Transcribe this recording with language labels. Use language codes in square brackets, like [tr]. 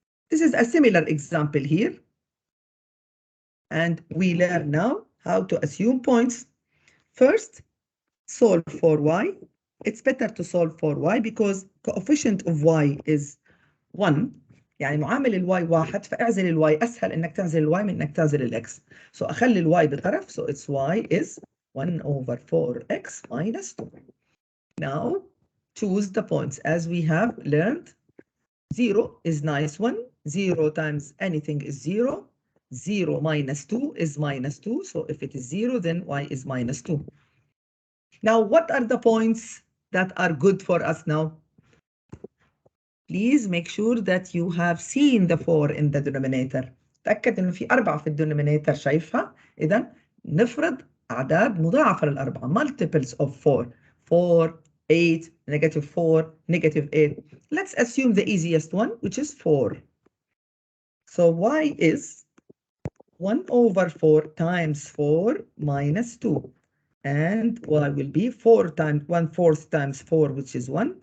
[en] This is a similar example here. And we learn now how to assume points. First, solve for y. It's better to solve for y because coefficient of y is 1. [ar] يعني معامل الواي 1 فاعزل الواي اسهل انك تعزل الواي من انك تعزل الاكس. [en] So [ar] اخلي الواي بطرف, [en] so it's y is 1 over 4x minus 2. Now choose the points as we have learned. 0 is nice one. 0 times anything is 0. 0 minus 2 is minus 2. So if it is 0, then y is minus 2. Now, what are the points that are good for us now? Please make sure that you have seen the 4 in the denominator. [ar] تأكد إنه في 4 في الدينومينيتر شايفها. إذا نفرض أعداد مضاعفة للأربعة. [en] Multiples of 4. 4, 8, negative 4, negative 8. Let's assume the easiest one, which is 4. So y is 1 over 4 times 4 minus 2. And y will be 4 times 1/4 times 4, which is 1.